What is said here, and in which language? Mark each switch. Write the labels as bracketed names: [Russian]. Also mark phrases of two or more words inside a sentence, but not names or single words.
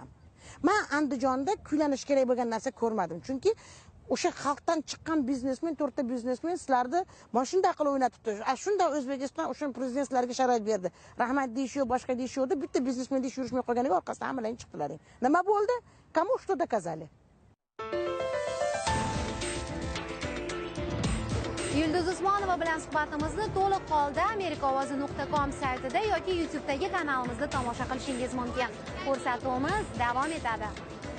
[Uzbek] Men Andijonda kuylanish kerak bo'lgan narsa ko'rmadim, chunki o'sha xalqdan chiqqan biznesmen, to'rtta biznesmen sizlarni mashina qilib o'ynatibdi. Shunda O'zbekiston o'sha prezidentlarga sharoit berdi. Rahmat deyishiyo, boshqa deyishiyoda bitta biznesmen deyish yurishmay qolganiga orqasidan hammalang chiqdilaring. Nima bo'ldi? [Russian] Kому что доказали? [Uzbek] Yulduz Usmonova bilan suhbatimizni to'liq holda amerikaovozi.com saytida yoki YouTube'dagi kanalimizda tomosha qilishingiz mumkin. Ko'rsatuvimiz davom etadi.